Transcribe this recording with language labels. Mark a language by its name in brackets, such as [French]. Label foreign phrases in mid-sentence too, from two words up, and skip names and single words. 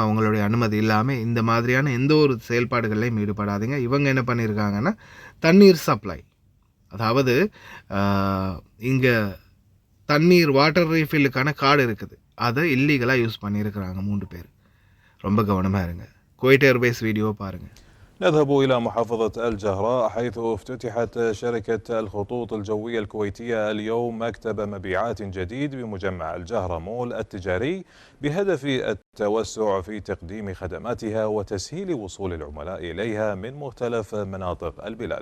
[Tamil] அவங்களுடைய அனுமதி இல்லாமல் இந்த மாதிரியான எந்த ஒரு செயல்பாடுகள்லையும் ஈடுபடாதீங்க. இவங்க என்ன பண்ணியிருக்காங்கன்னா, தண்ணீர் சப்ளை, அதாவது இங்கே தண்ணீர் [English] water refill card [Tamil] இருக்குது, அதை இல்லீகலாக யூஸ் பண்ணியிருக்கிறாங்க 3 பேர். ரொம்ப கவனமாக இருங்க. குவைட் ஏர்வேஸ் வீடியோ பாருங்கள். [Arabic] نذهب إلى محافظة الجهراء حيث افتتحت شركة الخطوط الجوية الكويتية اليوم مكتب مبيعات جديد بمجمع الجهراء مول التجاري بهدف التوسع في تقديم خدماتها وتسهيل وصول العملاء إليها من مختلف مناطق البلاد.